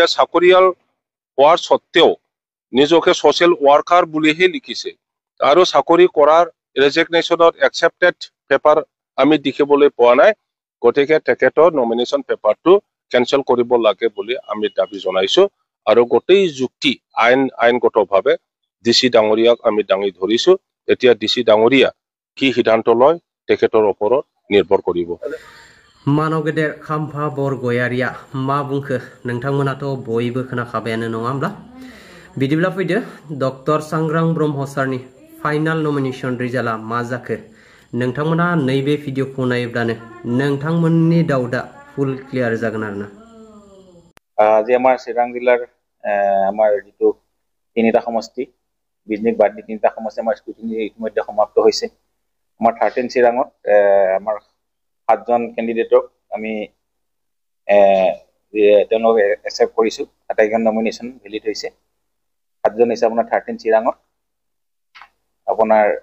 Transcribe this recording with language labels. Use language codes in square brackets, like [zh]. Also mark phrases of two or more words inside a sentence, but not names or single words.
[as] চাকৰিয়াল হোৱাৰ সত্ত্বেও নিজকে [en] social worker [as] বুলিহে লিখিছে আৰু চাকৰি কৰাৰ ৰেজিগনেশ্যনত [en] accepted paper [as] আমি দেখিবলৈ পোৱা নাই গতিকে তেখেতৰ নমিনেশ্যন পেপাৰটো কেনসেল কৰিব লাগে বুলি আমি দাবী জনাইছো আৰু গোটেই যুক্তি আইনগতভাৱে ডিসি ডাঙৰীয়াক আমি দাঙি ধৰিছো এতিয়া ডিসি ডাঙৰীয়া কি সিদ্ধান্ত লয় তেখেতৰ ওপৰত নিৰ্ভৰ কৰিব [brx] मानगेदेर खाम्फा बरगयारिया मा बुंखो नोंथांमोनाथ' बयबो खोनाखाबायानो नङा होमब्ला बिदिब्ला फैदो डक्टर सांग्रां ब्रह्म सारनि [en] final nomination [brx] रिजाल्टआ मा जाखो नोंथांमोना नैबे भिडिअखौ नायोब्लानो नोंथांमोननि डाउटआ [en] full clear [brx] जागोन आरोना [as] আজি আমাৰ চিৰাং জিলাৰ আমাৰ যেটো তিনিটা সমষ্টি বিজনিক বাদ দি তিনিটা সমষ্টি আমাৰ স্কুটিনি ইতিমধ্যে সমাপ্ত হৈছে আমাৰ 13 চিৰাঙত আমাৰ 7 জন ক্যান্ডিডেটক আমি তেওঁলোক একসেপ্ট কৰিছো আটাইখন নমিনেশন ভ্যালিড হৈছে 7 জন হৈছে আপোনাৰ 13 চিৰাঙত আপোনাৰ